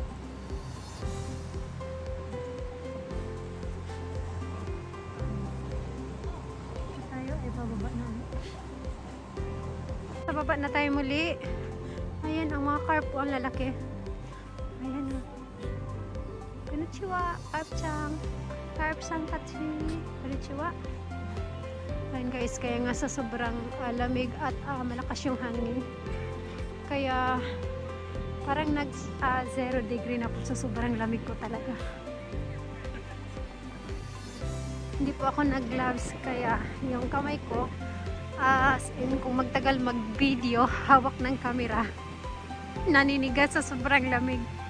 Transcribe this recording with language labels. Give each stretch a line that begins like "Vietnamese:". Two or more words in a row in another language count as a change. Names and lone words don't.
Filipino: Tayo, ay bababa na. Sa baba na tayo muli. Ayan, ang mga carp po, ang lalaki. Ayan o.
Japanese: こんにちは、カープちゃん。カープさんかち. Konnichiwa.
Filipino: Ayan guys, kaya nga sa sobrang lamig at malakas yung hangin. Kaya parang nag 0 degree na po sa sobrang lamig ko talaga. Hindi po ako nag-gloves, kaya yung kamay ko, kung magtagal mag-video, hawak ng camera, naninigas sa sobrang lamig.